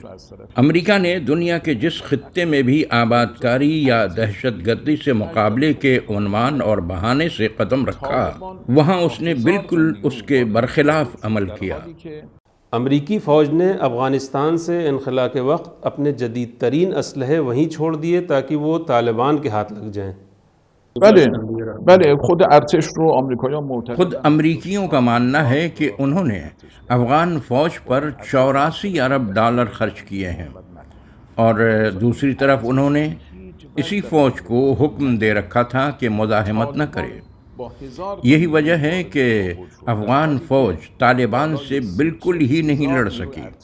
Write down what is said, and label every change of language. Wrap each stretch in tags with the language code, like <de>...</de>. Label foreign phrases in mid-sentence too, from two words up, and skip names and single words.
<ur>امریکہ نے دنیا کے جس خطے میں بھی آباد کاری یا دہشت گردی سے مقابلے کے عنوان اور بہانے سے قدم رکھا، وہاں اس نے بالکل اس کے برخلاف عمل کیا۔ امریکی فوج نے افغانستان سے انخلا کے وقت اپنے جدید ترین اسلحے وہیں چھوڑ دیے تاکہ وہ طالبان کے ہاتھ لگ جائیں۔</ur> <fa>بله خود ارتش رو آمریکایی‌ها معتقد</fa> <ur>خود امریکیوں کا ماننا ہے کہ انہوں نے افغان فوج پر 84 ارب ڈالر خرچ کیے ہیں، اور دوسری طرف انہوں نے اسی فوج کو حکم دے رکھا تھا کہ مزاحمت نہ کرے۔ یہی وجہ ہے کہ افغان فوج طالبان سے بالکل ہی نہیں لڑ سکی۔</ur>